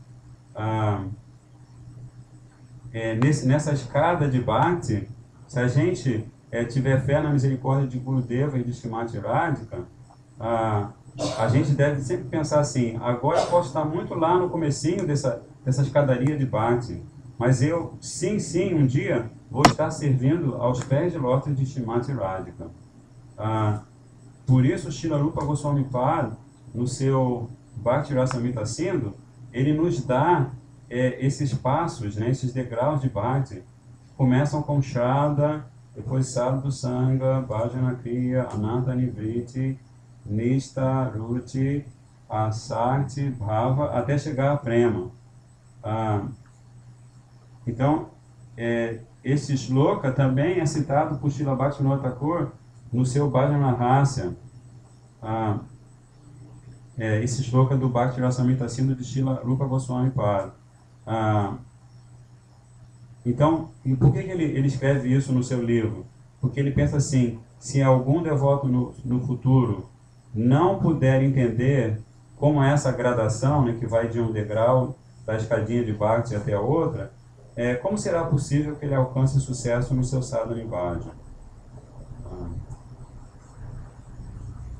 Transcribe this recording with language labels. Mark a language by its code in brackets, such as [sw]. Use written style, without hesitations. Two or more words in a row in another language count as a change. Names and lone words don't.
[pt] Nessa escada de Bhakti, se a gente tiver fé na misericórdia de Gurudeva e de Srimati Radhika, a gente deve sempre pensar assim, agora eu posso estar muito lá no comecinho dessa escadaria de Bhakti, mas eu, sim, um dia vou estar servindo aos pés de lótus de Srimati Radhika. Por isso, Srila Rupa Goswami Pad, no seu Bhakti Rasamrita Sindhu, ele nos dá esses passos, né, esses degraus de Bhakti. Começam com Shraddha, depois Sadhu Sangha, Bhajana Kriya, Ananta Nivriti, Nishta, Ruti, Asakti, Bhava, até chegar a Prema. Então, esse shloka também é citado por Srila Bhaktivinoda Thakur no seu Bhajana Rasya. Esse shloka do Bhakti Rasamrita Sindhu de Srila Rupa Goswami Pad. Então, e por que ele escreve isso no seu livro? Porque ele pensa assim, se algum devoto no futuro não puder entender como é essa gradação, né, que vai de um degrau da escadinha de Bhakti até a outra, como será possível que ele alcance sucesso no seu sadhana bhajan?